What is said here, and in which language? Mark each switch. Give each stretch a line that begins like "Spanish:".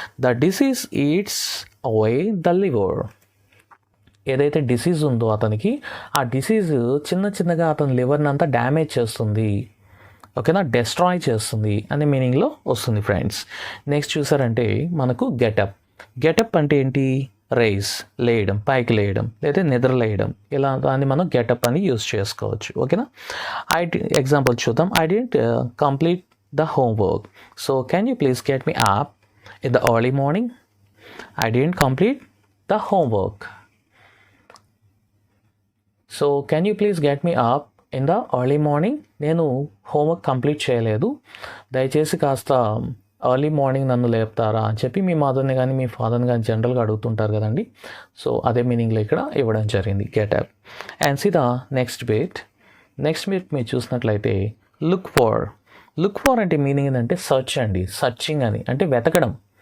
English: The disease eats away the liver.
Telugu: ఏదైతే disease ఉందో అతనికి, ఆ డిసీజ్ చిన్నగా అతని లివర్ని అంతా డ్యామేజ్ చేస్తుంది. ఓకేనా, డెస్ట్రాయ్ చేస్తుంది అనే మీనింగ్లో వస్తుంది ఫ్రెండ్స్. నెక్స్ట్ చూసారంటే మనకు గెటప్ అంటే ఏంటి, రైజ్, లేయడం, పైకి లేయడం, లేదా నిద్రలేయడం, ఇలా దాన్ని మనం గెటప్ అని యూజ్ చేసుకోవచ్చు. ఓకేనా, ఎగ్జాంపుల్ చూద్దాం.
English: I didn't complete the homework, so can you please get me up in the early morning? I didn't complete the homework, so can you please get me up in the early morning?
Telugu: నేను homework complete చేయలేదు, దయచేసి కాస్త early morning నన్ను లేపుతారా అని చెప్పి మీ మదర్ని కానీ మీ ఫాదర్ని కానీ జనరల్గా అడుగుతుంటారు కదండి. సో అదే మీనింగ్లో ఇక్కడ ఇవ్వడం జరిగింది getup.
English: and see the next bit
Telugu: మీరు చూసినట్లయితే లుక్ ఫర్ అంటే మీనింగ్ ఏంటంటే సర్చ్ అండి, సర్చింగ్ అని అంటే వెతకడం.